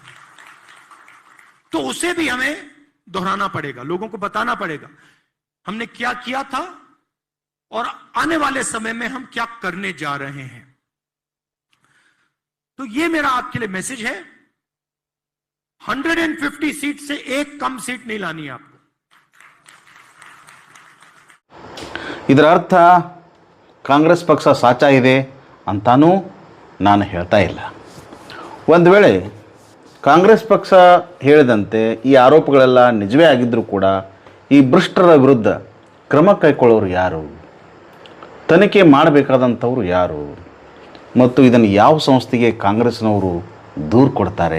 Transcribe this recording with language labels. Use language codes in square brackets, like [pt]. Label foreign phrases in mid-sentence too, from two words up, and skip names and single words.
[hi] तो उसे भी हमें दोहराना पड़ेगा, लोगों को बताना पड़ेगा हमने क्या किया था और आने वाले समय में हम क्या करने जा रहे हैं. तो ये मेरा आपके लिए मैसेज है, 150 सीट से एक कम सीट नहीं लानी है आपको. [kn] ಇದರ ಅರ್ಥ ಕಾಂಗ್ರೆಸ್ ಪಕ್ಷ ಸಾಚಾ ಇದೆ ಅಂತಾನೂ ನಾನು ಹೇಳ್ತಾ ಇಲ್ಲ. ಒಂದು ವೇಳೆ ಕಾಂಗ್ರೆಸ್ ಪಕ್ಷ ಹೇಳಿದಂತೆ ಈ ಆರೋಪಗಳೆಲ್ಲ ನಿಜವೇ ಆಗಿದ್ದರೂ ಕೂಡ ಈ ಭ್ರಷ್ಟರ ವಿರುದ್ಧ ಕ್ರಮ ಕೈಗೊಳ್ಳೋರು ಯಾರು, ತನಿಖೆ ಮಾಡಬೇಕಾದಂಥವ್ರು ಯಾರು, ಮತ್ತು ಇದನ್ನು ಯಾವ ಸಂಸ್ಥೆಗೆ ಕಾಂಗ್ರೆಸ್ನವರು ದೂರು ಕೊಡ್ತಾರೆ?